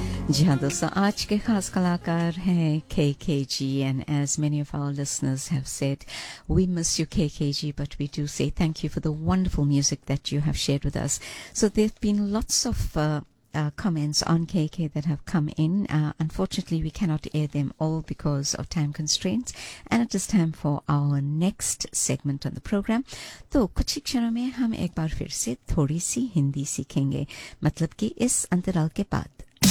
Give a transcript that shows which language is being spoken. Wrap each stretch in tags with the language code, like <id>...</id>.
<hi>जी हाँ दोस्तों, आज के खास कलाकार हैं</hi> <en>KKG, and as many of our listeners have said, we miss you KKG, but we do say thank you for the wonderful music that you have shared with us.</en> <hi>So</hi> <en>There have been lots of comments on KK that have come in. Unfortunately, we cannot air them all because of time constraints, and it is time for our next segment on the program.</en> <hi>तो कुछ क्षणों में हम एक बार फिर से थोड़ी सी हिंदी सीखेंगे, मतलब कि इस अंतराल के बाद.</hi>